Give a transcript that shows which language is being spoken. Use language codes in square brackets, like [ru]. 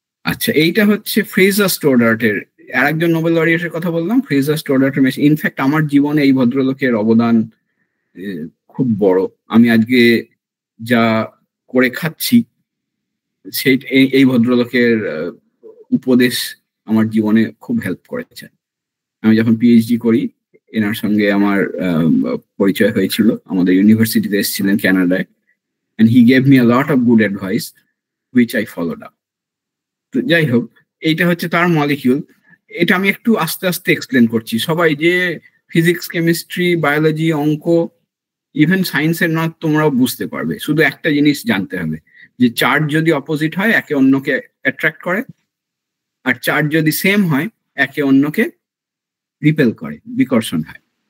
[bn] আচ্ছা, এইটা হচ্ছে ফ্রেজার স্টোডার্টের, আরেকজন নোবেল লরিয়েটের কথা বললাম, ফ্রেজার স্টোডার্টের মেশিন। ইনফ্যাক্ট আমার জীবনে এই ভদ্রলোকের অবদান খুব বড়। আমি আজকে যা করে খাচ্ছি সেই এই ভদ্রলোকের উপদেশ আমার জীবনে খুব হেল্প করেছে। আমি যখন PhD করি, এনার সঙ্গে আমার পরিচয় হয়েছিল, আমাদের ইউনিভার্সিটিতে এসেছিলেন কানাডায়, [en] and he gave me a lot of good advice which I followed up. [bn] তো যাই হোক, এইটা হচ্ছে তার মলিকিউল। এটা আমি একটু আস্তে আস্তে এক্সপ্লেন করছি। সবাই যে ফিজিক্স, কেমিস্ট্রি, বায়োলজি, অঙ্ক, ইভেন সায়েন্সের নয়, তোমরাও বুঝতে পারবে। শুধু একটা জিনিস জানতে হবে, যে চার্জ যদি অপোজিট হয় একে অন্যকে অ্যাট্রাক্ট করে, আর চার্জ যদি সেম হয় একে অন্যকে রিপেল করে, বিকর্ষণ হয়।